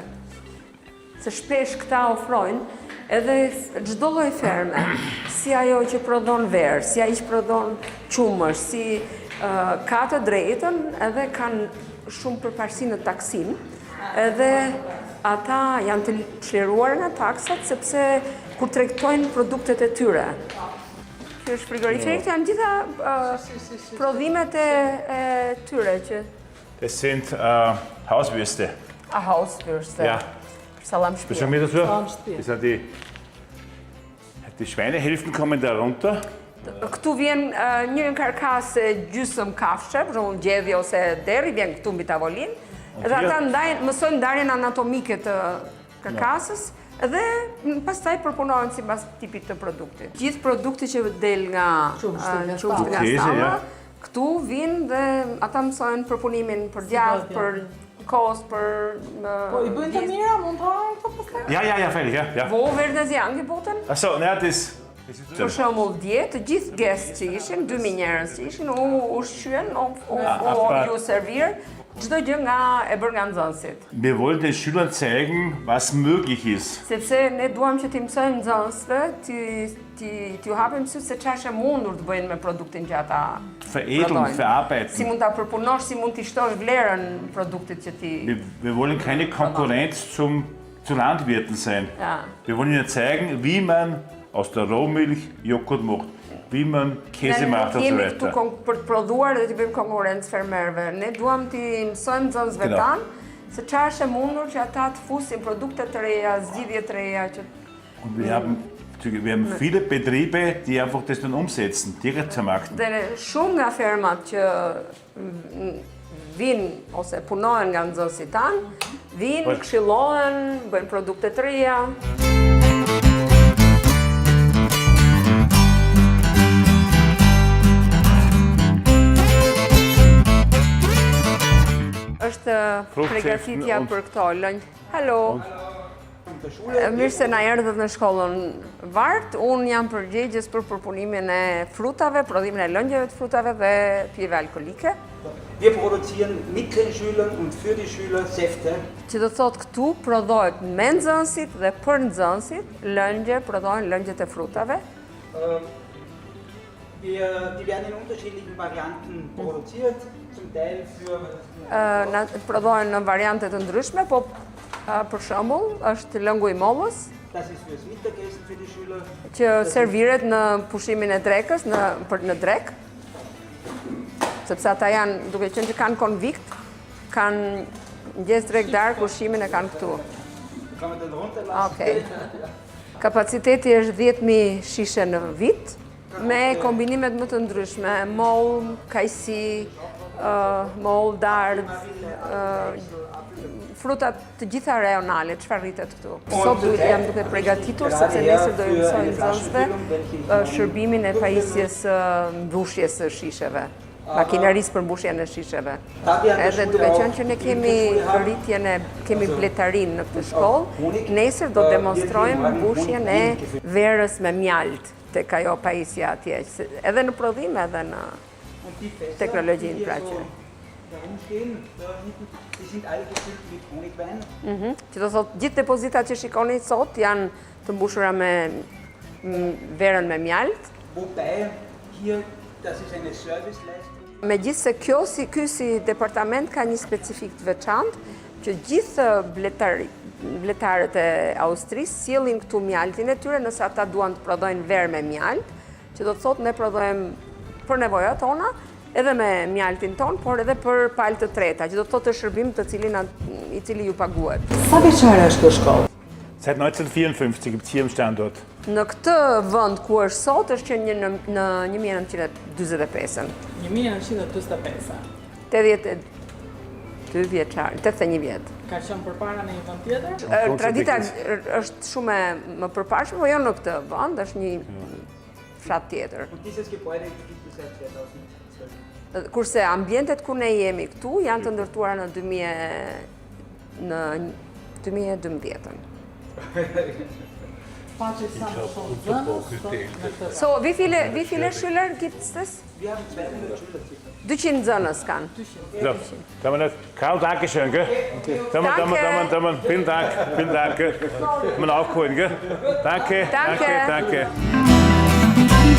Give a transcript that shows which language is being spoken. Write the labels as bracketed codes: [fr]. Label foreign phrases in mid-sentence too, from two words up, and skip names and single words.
[sq] Se shpesh këta ofrojnë edhe çdo lloj ferme, si si ajo që prodhon verë, si ai që prodhon qumësh, si ka të drejtën edhe kanë shumë përparësi në taksim, edhe ata janë të çliruar nga taksat sepse kur tregtojnë produktet e tyre. Që është frigoriferit janë gjitha prodhimet e tyre që [de] Das sind Hauswürste. Hauswürste. Ja. Salamspiel. Bist du mit dazu? Das sind die Schweinehälften kommen da runter. [sq] Këtu vjen një karkasë gjysmë kafshë, për shembull gjedhje ose derri vjen këtu mbi tavolinë. Edhe ata mësojnë ndarjen anatomike të karkasës dhe pastaj përpunohen sipas tipit të produktit. Gjithë produkti që del nga qumshti nga stalla, këtu vinë dhe ata mësojnë përpunimin për djathtë, për kost, për Po i bëjnë të mira, mund të hajnë këto pastaj? [de] Ja, fertig, ja. Wo werden sie angeboten? Achso, ne, das [sq] Për shembull dje, të gjithë guest që ishin, 2000 njerëz që ishin, u ushqyen, u servir, çdo gjë nga e bërë nga nxënësit. [de] Wir wollen den Schülern zeigen, was möglich ist. [sq] Sepse ne duam që t'i mësojmë nxënësve, t'ju hapim sy se çfarë është e mundur të bëjnë me produktin që ata [de] Veredeln, verarbeiten. [sq] Si mund ta përpunosh, si mund t'i shtosh vlerën produktit që ti. [de] Wir wollen keine Konkurrenz zu Landwirten sein. Ja. Wir wollen ihnen zeigen, wie man aus der Rohmilch Joghurt macht, wie man Käse macht und so [sq] jemi këtu [de] weiter. [sq] për të prodhuar dhe t'i bëjmë konkurrencë fermerëve. Ne duam t'i mësojmë nxënësve tanë se çfarë është e mundur që ata të fusin produkte të reja, zgjidhje të reja që [de] Und wir haben viele Betriebe, die einfach das dann umsetzen, direkt vermarkten. [sq] Dhe shumë nga fermat që vinë ose punohen nga nxënësit tanë, vinë, këshillohen, bëjnë produkte të reja. Është përgatitja për këto lënj. Halo. Mirë se na erdhët në shkollën Vart. Unë jam përgjegjës për përpunimin e frutave, prodhimin e lëngjeve të frutave dhe pijeve alkolike. [de] Wir produzieren mit den Schülern und für die Schüler Säfte. [sq] Që do të thotë këtu prodhohet me nxënësit dhe për nxënësit, lëngje, prodhohen lëngjet e frutave. [de] Die werden in unterschiedlichen Varianten produziert, zum Teil für [sq] Prodhohen në variante të ndryshme, po për shembull është lëngu i mollës, [de] das ist fürs Mittagessen für die Schüler. [sq] që serviret në pushimin e drekës, në drek. Sepse ata janë, duke qenë që kanë konvikt, kanë mëngjes drek darkë, pushimin e kanë këtu. [de] Kann man den runterlassen? [sq] Okej. Kapaciteti është 10.000 shishe në vit, me kombinimet më të ndryshme, moll, kajsi, moll, dardh, frutat të gjitha rajonale, çfarë rritet këtu. Sot jam duke përgatitur sepse nesër do i mësoj nxënësve shërbimin e pajisjes mbushjes së shisheve, makinerisë për mbushjen e shisheve. Edhe duke qenë që ne kemi bletarin në këtë shkollë, nesër do demonstrojmë mbushjen e verës me mjalt tek ajo pajisja atje, edhe në prodhim edhe në teknologjinë pra që. [de] Herumstehen, da hinten, die sind alle gefüllt mit Honigwein. [sq] Që do thotë gjithë depozitat që shikoni sot janë të mbushura me verën me mjalt. [de] Wobei hier, das ist eine Serviceleistung. [sq] Megjithse ky si departament ka një specifik të veçantë që gjithë bletarët e Austrisë sjellin këtu mjaltin e tyre nëse ata duan të prodhojnë verë me mjalt, që do të thotë ne prodhojmë për nevojat tona, edhe me mjaltin ton, por edhe për palë të treta, që do të thotë shërbim i cili ju paguhet. Sa vjeçare është kjo shkollë? [de] Seit 1954 gibt es hier im Standort. [sq] Në këtë vend ku është sot është që në 1945-ën. 1945. 82 vjeçar, 81 vjet. Ka qenë përpara në një vend tjetër? Tradita është shumë më përparshme, po jo në këtë vend, është një fshat tjetër. [de] Und dieses Gebäude gibt es seit 2012. [sq] Kurse ambientet ku ne jemi këtu janë të ndërtuara në 2012-ën. [de] So, wie viele Schüler gibt es das? Wir haben 200 Schüler circa. [sq] 200 nxënës kanë. [de] So, Karl, danke schön, gell? Damen, vielen Dank, gell? Mal aufholen, gell? Danke.